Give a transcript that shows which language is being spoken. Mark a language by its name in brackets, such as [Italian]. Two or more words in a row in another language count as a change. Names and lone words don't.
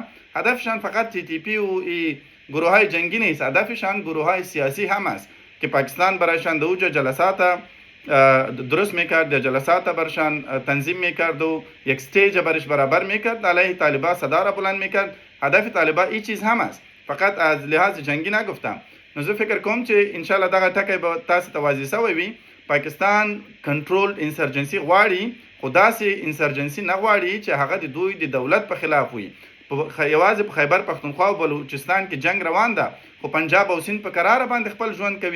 [Persian] هدفشان فقط تی تی پی و گروه های جنگی نیست، هدفشان گروه های سیاسی هم است که پاکستان برایشان دوجا جلسات درست میکرد یا جلسات برشان تنظیم میکرد و یک استیج برش برابر میکرد، علیه طالبان صدا را بلند میکرد. هدف طالبان این چیز هم است، فقط از لحاظ جنگی نگفتم. [Pashto] نو زه فکر کوم چې [Arabic] ان شاء الله [Pashto] دغه ټکی به تاسو ته واضح شوی وي. پاکستان کنټرول انسرجنسي غواړي، خو داسې انسرجنسي نه غواړي چې هغه د دوی د دولت په خلاف وي. یوازې په خیبر پښتونخوا او بلوچستان کې جنگ روان ده، خو پنجاب او سند په قراره باندې خپل ژوند کوي.